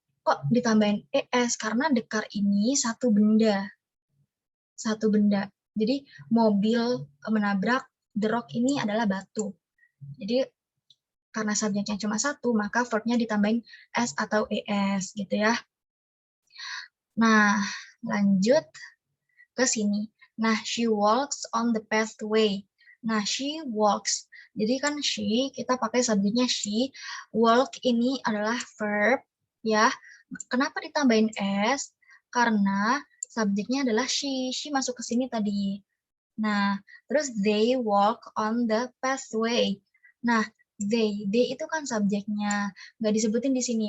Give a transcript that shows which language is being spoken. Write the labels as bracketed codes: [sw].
[id] kok ditambahin es? Karena [en] the car [id] ini satu benda. Jadi mobil menabrak, [en] the rock [id] ini adalah batu. Jadi karena subjeknya cuma satu, maka verbnya ditambahin s atau es gitu ya. Nah, lanjut ke sini. [en] Nah, she walks on the pathway. [id] Nah, [en] she walks. [id] Jadi kan she, kita pakai subjeknya she. Walk ini adalah verb, ya. Kenapa ditambahin s? Karena subjeknya adalah she. She masuk ke sini tadi. Nah, terus [en] they walk on the pathway. [id] Nah, they itu kan subjeknya. Nggak disebutin di sini.